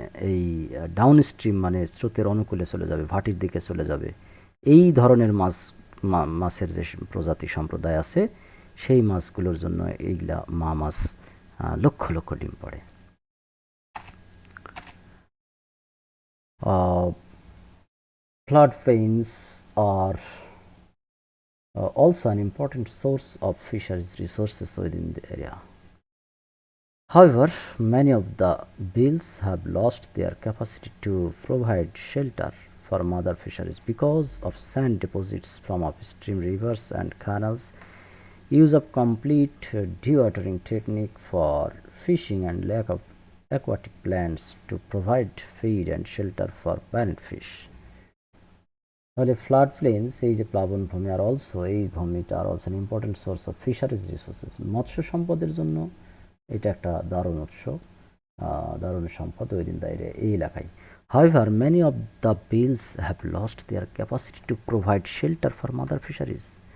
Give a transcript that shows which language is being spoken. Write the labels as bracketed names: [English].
[Bangla] এই ডাউনস্ট্রিম মানে স্রোতের অনুকূলে চলে যাবে, ভাটির দিকে চলে যাবে, এই ধরনের মাছের যে প্রজাতি সম্প্রদায় আছে সেই মাছগুলোর জন্য এইগুলা মা মাছ লক্ষ লক্ষ ডিম পাড়ে। [English] Uh, Floodplains are also an important source of fisheries resources within the area. However, many of the bills have lost their capacity to provide shelter for mother fisheries because of sand deposits from upstream rivers and canals, use of complete dewatering technique for fishing, and lack of aquatic plants to provide feed and shelter for parent fish. [Bangla] তাহলে flood planes এই যে প্লাবন ভূমি are also এই ভূমিটা are [English] also important source of fisheries resources, [Bangla] মৎস্য সম্পদের জন্য এটা একটা দারুণ উৎস, দারুণ সম্পদ ওই দিন দাঁড়িয়ে এই এলাকায়। [English] However, many of the bills have lost their capacity to provide shelter for mother fisheries.